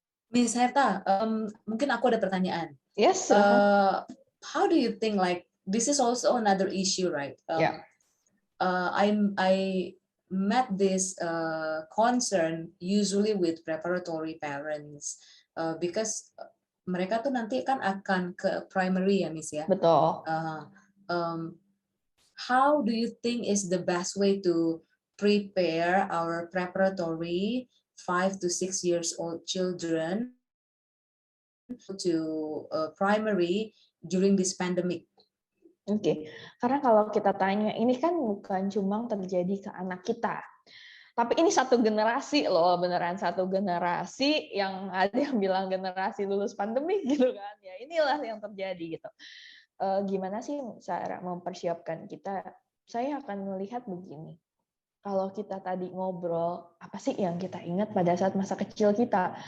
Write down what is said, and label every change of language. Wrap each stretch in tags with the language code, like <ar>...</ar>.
<id>Miss Herta, mungkin aku ada pertanyaan.</id> <en>Yes,</en> <id>silakan.</id> <en>How do you think, like, this is also another issue, right? Yeah. I met this concern usually with preparatory parents because</en> <id>mereka tuh nanti kan akan ke primary ya, Miss ya. Betul.</id> <en>How do you think is the best way to prepare our preparatory 5 to 6 years old children to primary during this pandemic?</en> <id>Oke, karena kalau kita tanya, ini kan bukan cuma terjadi ke anak kita, tapi ini satu generasi loh, beneran satu generasi, yang ada yang bilang generasi lulus pandemi gitu kan, ya inilah yang terjadi gitu. Gimana sih cara mempersiapkan kita? Saya akan melihat begini, kalau kita tadi ngobrol, apa sih yang kita ingat pada saat masa kecil kita?</id>